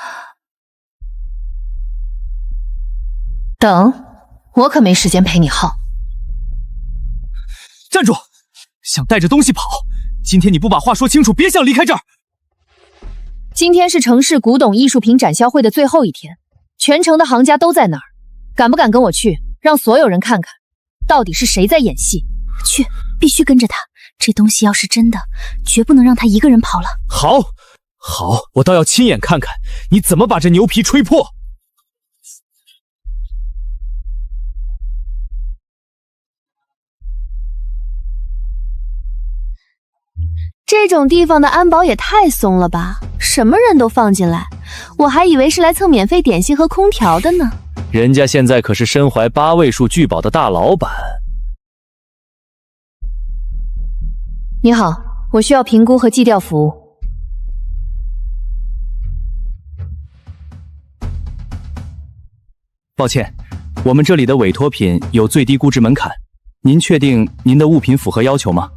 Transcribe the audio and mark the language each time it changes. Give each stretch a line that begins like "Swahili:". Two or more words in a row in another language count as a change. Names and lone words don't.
Chinese: 等，我可沒時間陪你耗。站住！想帶着東西跑？今天你不把話說清楚，別想離開這兒。今天是城市古董藝術品展銷會的最後一天，全城的行家都在那兒，敢不敢跟我去，讓所有人看看，到底是誰在演戲？去，必須跟着他。這東西要是真的，絕不能讓他一個人跑了。好，好，我倒要親眼看看你怎麼把這牛皮吹破。這種地方的安保也太鬆了吧，什麼人都放進來，我還以為是來蹭免費點心和空調的呢。人家現在可是身懷8位數聚寶的大老闆。你好，我需要評估和計調服務。抱歉，我們這裡的委託品有最低估值門檻，您確定您的物品符合要求嗎？